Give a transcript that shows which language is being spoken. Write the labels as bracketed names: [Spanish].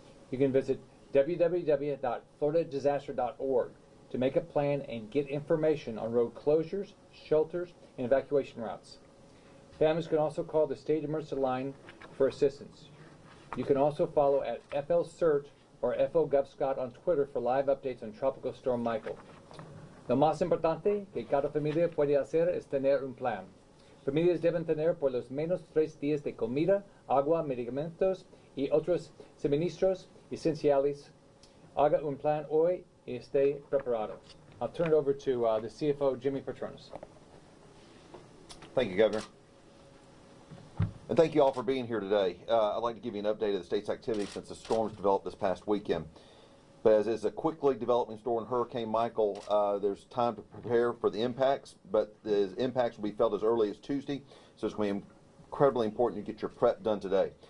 [English] You can visit www.floridadisaster.org to make a plan and get information on road closures, shelters, and evacuation routes. Families can also call the State Emergency Line for assistance. You can also follow at FL-CERT or FL Gov Scott on Twitter for live updates on Tropical Storm Michael. [Spanish] Lo más importante que cada familia puede hacer es tener un plan. Familias deben tener por lo menos 3 días de comida, agua, medicamentos y otros suministros esenciales. Haga un plan hoy y esté preparado. [English] I'll turn it over to the CFO, Jimmy Patronis. Thank you, Governor. And thank you all for being here today. I'd like to give you an update of the state's activity since the storms developed this past weekend. But as is a quickly developing storm, Hurricane Michael, there's time to prepare for the impacts, but the impacts will be felt as early as Tuesday, so it's going to be incredibly important you get your prep done today.